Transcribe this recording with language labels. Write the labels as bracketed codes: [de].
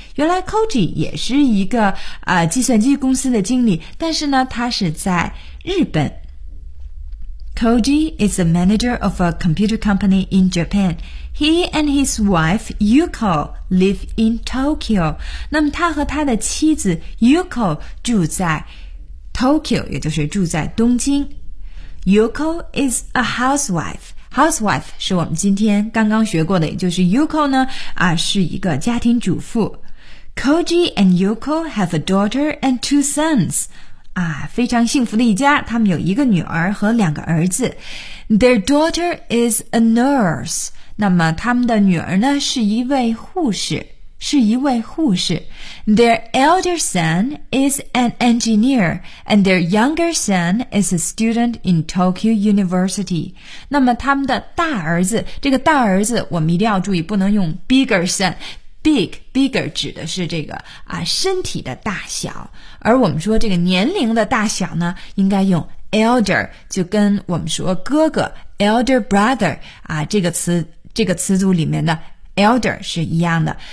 [zh] 原来 Koji 也是一个、计算机公司的经理，但是呢他是在日本。 [en] Koji is a manager of a computer company in Japan. He and his wife, Yuko, live in Tokyo. [zh] 那么他和他的妻子 Yuko 住在 Tokyo， 也就是住在东京。 [en] Yuko is a housewife. Housewife [zh] 是我们今天刚刚学过的，也就是 Yuko 呢、是一个家庭主妇。 [en] Koji and Yuko have a daughter and two sons. [zh] 非常幸福的一家，他们有一个女儿和两个儿子。 [en] Their daughter is a nurse. [zh] 那么他们的女儿呢是一位护士，是一位护士。 [en] Their elder son is an engineer, and their younger son is a student in Tokyo University. [zh] 那么他们的大儿子，这个大儿子我们一定要注意，不能用 [en] bigger son。 [zh] Bigger 指的是这个啊身体的大小，而我们说这个年龄的大小呢，应该用 elder， 就跟我们说哥哥 [en] elder brother [zh] 啊这个词组里面的 elder 是一样的。